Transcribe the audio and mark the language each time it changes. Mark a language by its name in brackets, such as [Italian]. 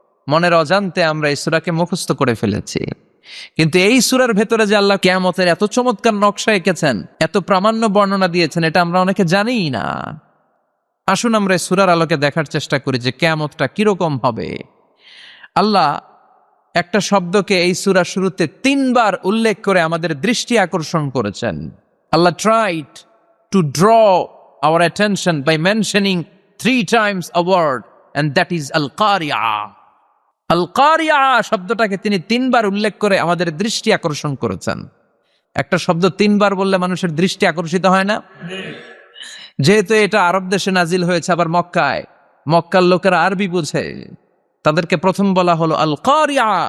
[Bangla] মনের অজান্তে আমরা এই সূরাকে মুখস্থ করে ফেলেছি। কিন্তু এই সূরার ভেতরে যে আল্লাহ কিয়ামতের এত চমৎকার নকশা এঁকেছেন, এত প্রামাণ্য বর্ণনা দিয়েছেন, এটা আমরা অনেকে জানিই না। আসুন আমরা এই সূরার আলোকে দেখার চেষ্টা করি যে কিয়ামতটা কিরকম হবে। আল্লাহ একটা শব্দকে এই সূরার শুরুতে 3 বার উল্লেখ করে আমাদের দৃষ্টি আকর্ষণ করেছেন। [English] Allah tried to draw our attention by mentioning 3 times a word, and that is al-qari'ah. [Bangla] আল-কারিয়া শব্দটাকে তিনি 3 বার উল্লেখ করে আমাদের দৃষ্টি আকর্ষণ করেছেন। একটা শব্দ 3 বার বললে মানুষের দৃষ্টি আকর্ষিত হয় না? যেহেতু এটা আরব দেশে নাজিল হয়েছে, আবার মক্কায়, মক্কার লোকেরা আরবি বুঝে, তাদেরকে প্রথম বলা হলো আল-কারিয়া।